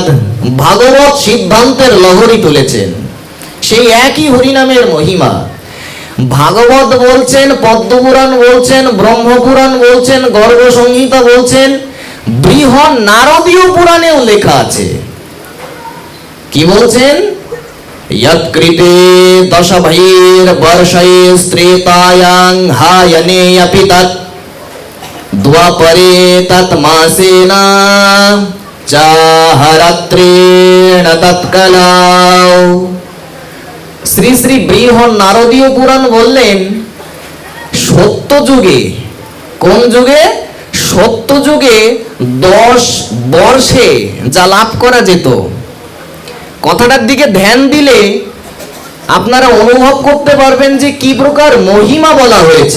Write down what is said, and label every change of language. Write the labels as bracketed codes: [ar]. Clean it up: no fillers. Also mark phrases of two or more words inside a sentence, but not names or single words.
[bn] ভাগবত সিদ্ধান্তের লহরী তুলেছেন, সেই একই হরিনামের মহিমা। ভাগবত বলছেন, পদ্মপুরাণ বলছেন, ব্রহ্মপুরাণ বলছেন, গর্গ সংহিতা বলছেন, বৃহৎ নারদীয় পুরাণেও লেখা আছে। কি বলছেন? [sa] यत्कृते दशभैर्वर्षैस्त्रेतायां हायने अपि तत् द्वापरे तत्मासेन चाहरत्रेण तत्कलाौ। [bn] শ্রী শ্রী বৃহৎ নারদীয় পুরাণ বললেন, সত্য যুগে, কোন যুগে? সত্য যুগে 10 বর্ষে যা লাভ করা যেত। কথাটার দিকে ধ্যান দিলে আপনারা অনুভব করতে পারবেন যে কি প্রকার মহিমা বলা হয়েছে।